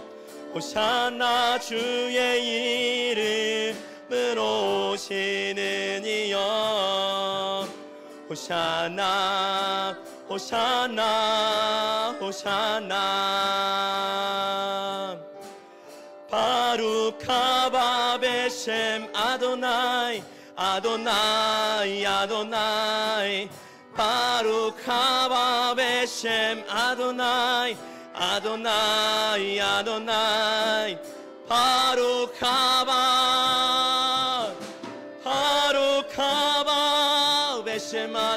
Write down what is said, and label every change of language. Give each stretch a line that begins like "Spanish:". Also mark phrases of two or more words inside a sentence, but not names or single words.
Korean: 호산나 주의 이름으로 오시는 이여
Hebrew: הושענא הושענא הושענא ברוך הבא בשם אדוני אדוני אדוני ברוך הבא בשם אדוני אדוני אדוני ברוך הבא ברוך הבא בשם